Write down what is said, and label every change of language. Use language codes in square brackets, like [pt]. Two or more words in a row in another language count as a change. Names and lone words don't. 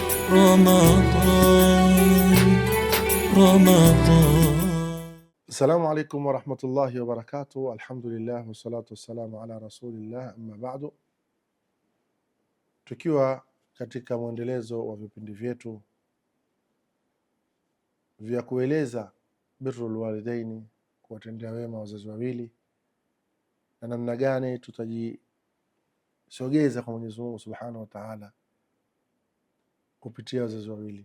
[ar] رمضان رمضان. السلام عليكم ورحمة الله وبركاته الحمد لله والصلاة والسلام على رسول الله أما بعد. [sw] Tukiwa katika mwendelezo wa vipindi vyetu vya kueleza [ar] بر الوالدين, [sw] kuwatendea wema wazazi wawili, na namna gani tutajisogeza kwa Mwenyezi Mungu [ar] سبحانه وتعالى [sw] kupitia wazazi wawili.